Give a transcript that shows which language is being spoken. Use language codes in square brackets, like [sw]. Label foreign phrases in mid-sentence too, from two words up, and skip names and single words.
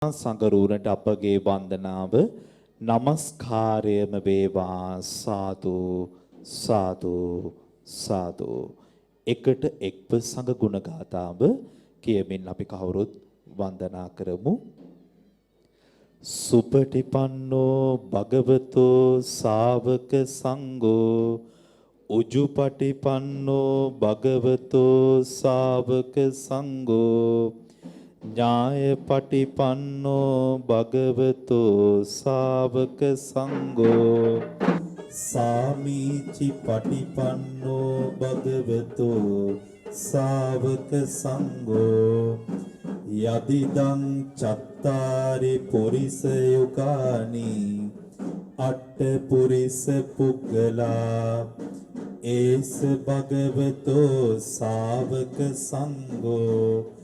[si] සංගරුවනට අපගේ වන්දනාව නමස්කාරයම වේවා සාදු සාදු සාදු. එකට එක්ව සංඝ ගුණ ගාථාව කියමින් අපි කවුරුත් වන්දනා කරමු. [pi] සුපටිපන්නෝ භගවතෝ ශාවක සංඝෝ උජුපටිපන්නෝ භගවතෝ ශාවක සංඝෝ ඥායපටිපන්නෝ භගවතෝ ශාවක සංඝෝ සාමීචි පටිපන්නෝ භගවතෝ ශාවක සංඝෝ යදිදං චත්තාරි පුරිස යුගානි අට්ඨ පුරිස පුග්ගලා ඒස භගවතෝ ශාවක සංඝෝ